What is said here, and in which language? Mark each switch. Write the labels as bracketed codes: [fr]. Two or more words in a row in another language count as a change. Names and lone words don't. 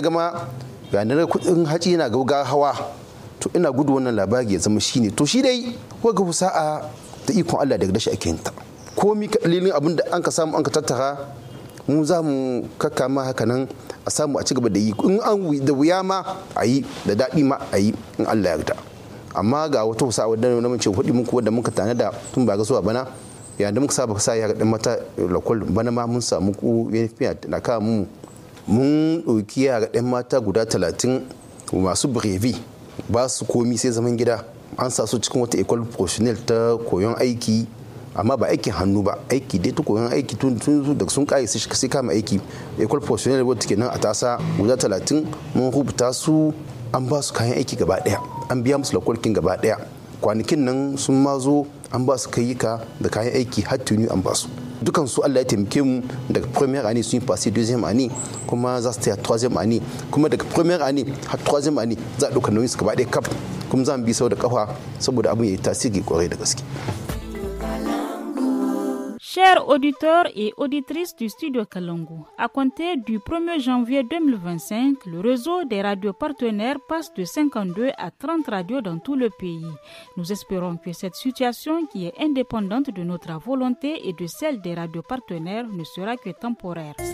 [ha] gama ga na kudin haci yana ga hawa to ina gudu wannan labari ya zama shine to shi dai ko ga husa'a da ikon Allah daga dashi ake yin ta komi kalilin abin da an ka samu an ka tattara mu za mu kakkama haka nan a samu a ci gaba da yi in an da wuya ma a yi da daɗi ma a yi in Allah ya yarda amma ga wata husa'a wadda na mace hudu muku wadda muka tana da tun ba ga zuwa bana yayin da muka saba sa ya ga mata lokal bana ma mun samu ku na ka mun ɗauki yara ɗan mata guda 30 masu brevi ba su komi sai zaman gida an sa su cikin wata [fr] école professionnelle [ha] ta koyon aiki amma ba aikin hannu ba aiki dai ta koyon aiki tun da sun kare sai kama aiki [fr] école professionnelle [ha] wadda ke nan a tasa guda 30 mun rubuta su an ba su kayan aiki gaba daya an biya musu lakwalkin gaba daya kwanakin nan sun ma zo an ba su kayyuka da kayan aiki har tuni an ba su dukan su Allah ya taimake mu daga [fr] première année [ha] sun yi [fr] passé deuxième année [ha] kuma za su taya [fr] troisième année [ha] kuma daga [fr] première année [ha] har [fr] troisième année [ha] za a ɗauka nauyin su gaba ɗaya kaf kuma za mu bi sau da kafa saboda abin ya yi tasiri kwarai da gaske. [fr] Chers auditeurs et auditrices du studio Kalangu, à compter du 1er janvier 2025, le réseau des radios partenaires passe de 52 à 30 radios dans tout le pays. Nous espérons que cette situation, qui est indépendante de notre volonté et de celle des radios partenaires, ne sera que temporaire.